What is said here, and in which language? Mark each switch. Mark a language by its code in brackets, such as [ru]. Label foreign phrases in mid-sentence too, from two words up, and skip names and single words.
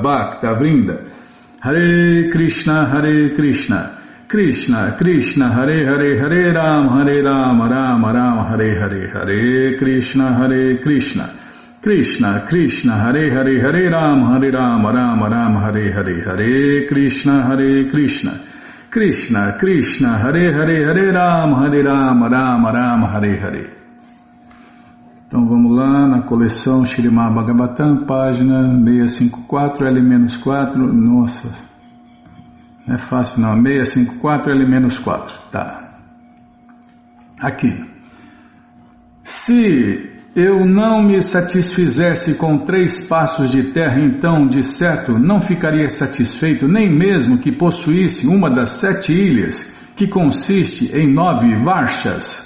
[sa] भक्त वृन्द हरे कृष्ण कृष्ण कृष्ण हरे हरे हरे राम राम राम हरे हरे हरे कृष्ण कृष्ण कृष्ण हरे हरे हरे राम राम हरे हरे हरे कृष्ण कृष्ण कृष्ण हरे हरे हरे राम राम हरे हरे. [pt] Então vamos lá na coleção Śrīmad Bhagavatam, página 654, L-4, nossa, não é fácil não, 654, L-4, tá. Aqui. Se eu não me satisfizesse com 3 passos de terra, então, de certo, não ficaria satisfeito, nem mesmo que possuísse uma das 7 ilhas, que consiste em 9 varshas.